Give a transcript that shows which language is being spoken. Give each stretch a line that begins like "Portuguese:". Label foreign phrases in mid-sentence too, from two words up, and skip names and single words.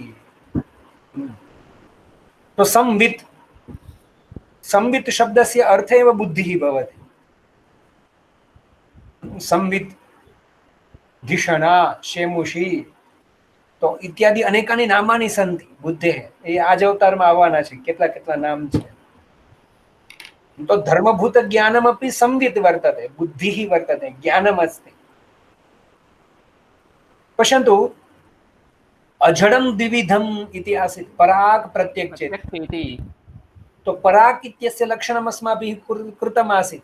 Sanskrit: तो संवित्, संवित् शब्दस्य अर्थ एव बुद्धिः भवति। संवित्, धिषणा, शेमुषी, तो इत्यादि अनेकानि नामानि सन्ति बुद्धेः।
Gujarati: એ આજ અવતારમાં આવવાના છે, કેટલા કેટલા નામ છે।
Sanskrit: तो धर्मभूत ज्ञानमपि संवित् वर्तते, बुद्धिः वर्तते, ज्ञानमस्ति। पश्यन्तु, अजडं द्विविधम् इति आसीत्, पराक् प्रत्यक् चेत्। प्रत्यक्षेति। तो पराक् इत्यस्य लक्षणम् अस्माभिः कृतम् आसीत्।